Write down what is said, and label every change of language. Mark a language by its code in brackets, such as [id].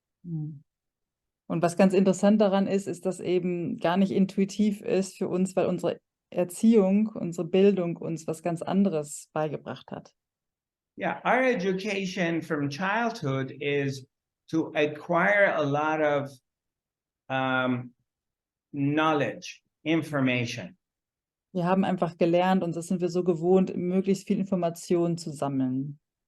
[de] Und was ganz interessant daran ist, ist, dass eben gar nicht intuitiv ist für uns, weil unsere Erziehung, unsere Bildung uns was ganz anderes beigebracht hat. [en] Yeah, our education from childhood is to acquire a lot of knowledge, information. [de] Wir haben einfach gelernt und das sind wir so gewohnt, möglichst viel Informationen zu sammeln.